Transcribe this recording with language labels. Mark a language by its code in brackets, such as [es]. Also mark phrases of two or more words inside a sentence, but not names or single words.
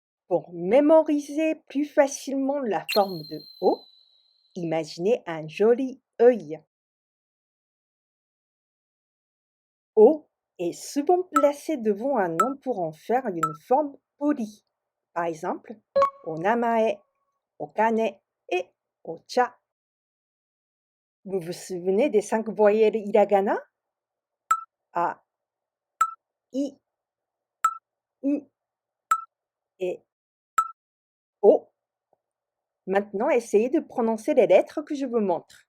[fr] Pour mémoriser plus facilement la forme de O, imaginez un joli œil. O est souvent placé devant un nom pour en faire une forme polie. Par exemple, [ja] o namae, o kane et o cha. [fr] Vous vous souvenez des 5 voyelles hiragana? A, I, U et O. Maintenant, essayez de prononcer les lettres que je vous montre.